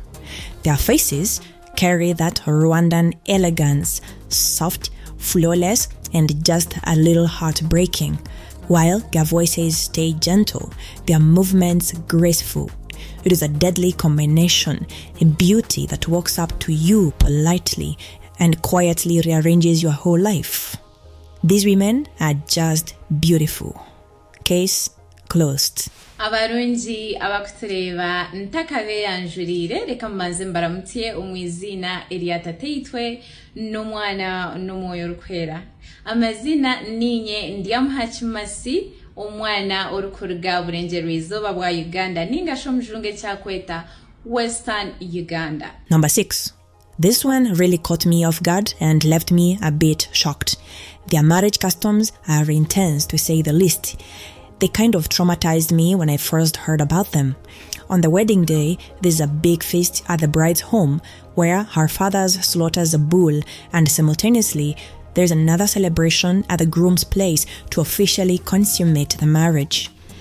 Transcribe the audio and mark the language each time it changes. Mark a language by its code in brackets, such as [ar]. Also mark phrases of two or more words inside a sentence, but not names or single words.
[en] Their faces carry that Rwandan elegance, soft, flawless, and just a little heartbreaking, while their voices stay gentle, their movements graceful. It is a deadly combination, a beauty that walks up to you politely and quietly rearranges your whole life. These women are just beautiful. Case closed. [nyn] Abarungi abakutureba ntakabeera njurire reka mbanze mbaramutye umwizina eryatateyitwe n'omwana n'omwoyo rukwera. Amazina ninye Ndyamuhakimasi omwana orukuruga Burengero izoba bwa Uganda ningasho mujunge kyakweta Western Uganda. [en] Number 6. This one really caught me off guard and left me a bit shocked. Their marriage customs are intense, to say the least. They kind of traumatized me when I first heard about them. On the wedding day, there's a big feast at the bride's home where her father slaughters a bull, and simultaneously, there's another celebration at the groom's place to officially consummate the marriage.